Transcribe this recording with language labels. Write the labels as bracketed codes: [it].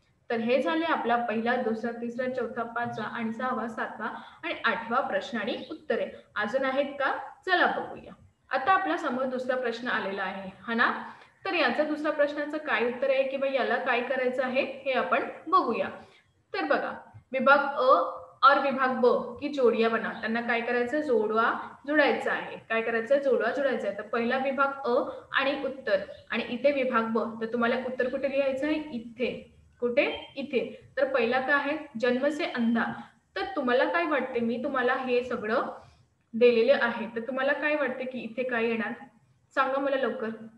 [mr] तर हे झाले आपला पहिला, दुसरा, तिसरा, चौथा, पाचवा आणि सहावा, सातवा आणि आठवा प्रश्न आणि उत्तरे। अजून आहेत का? चला बघूया। आता आपल्या समोर दुसरा प्रश्न आलेला आहे हा ना। तर याचा दुसरा प्रश्नाचं काय उत्तर आहे किंवा याला काय करायचं आहे हे आपण बघूया। तर बघा, [hi] विभाग अ और विभाग ब की जोडियां बना। [mr] त्यांना काय करायचं? जोडायचा आहे। काय करायचं? जोडायचा आहे। तर पहिला विभाग अ आणि उत्तर आणि इथे विभाग ब। तर तुम्हाला उत्तर कुठे लिहायचं आहे? इथे। कुठे? इथे। तर पहिला काय आहे? [hi] जन्म से अंधा। [mr] तर तुम्हाला काय वाटते? मी तुम्हाला हे सगळं दिलेले आहे तर तुम्हाला काय वाटते की इथे काय येणार? सांगा मला लवकर।